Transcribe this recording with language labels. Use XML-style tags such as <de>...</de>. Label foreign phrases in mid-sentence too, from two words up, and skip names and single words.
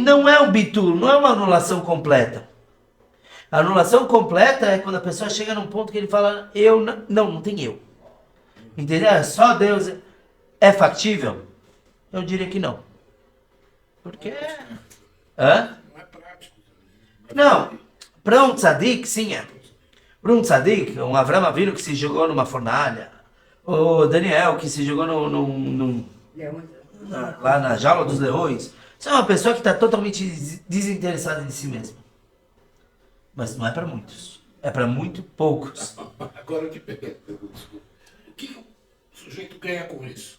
<pt>não é um bitul, não é uma anulação completa. A anulação completa é quando a pessoa chega num ponto que ele fala, não tem eu. Entendeu? É só Deus. É factível? Eu diria que não. Porque... Hã? Não é prático. Não. Para um tzadik, sim é. Para um tzadik, um Avram Avinu que se jogou numa fornalha, o Daniel que se jogou lá na jaula dos leões, isso é uma pessoa que está totalmente desinteressada em si mesma. Mas não é para muitos. É para muito poucos. Agora eu te pergunto, desculpa. O que o sujeito ganha com isso?</pt>